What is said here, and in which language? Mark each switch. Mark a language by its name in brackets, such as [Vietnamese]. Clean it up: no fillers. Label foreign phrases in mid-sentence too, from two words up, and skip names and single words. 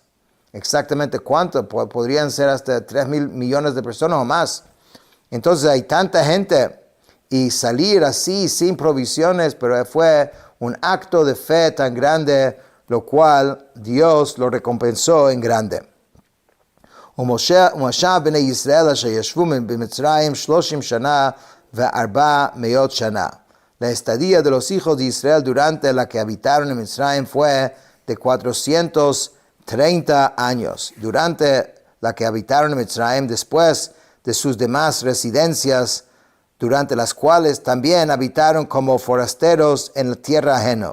[Spanish] Exactamente cuánto, podrían ser hasta 3,000 millones de personas o más. Entonces hay tanta gente y salir así sin provisiones, pero fue un acto de fe tan grande, lo cual Dios lo recompensó en grande. [Hebrew] ומושב בני ישראל אשר ישבו במצרים 30 שנה ו400 שנה. [Spanish] La estadía de los hijos de Israel durante la que habitaron en Mitzrayim fue de 430 años. Durante la que habitaron en Mitzrayim, después de sus demás residencias, durante las cuales también habitaron como forasteros en la tierra ajena.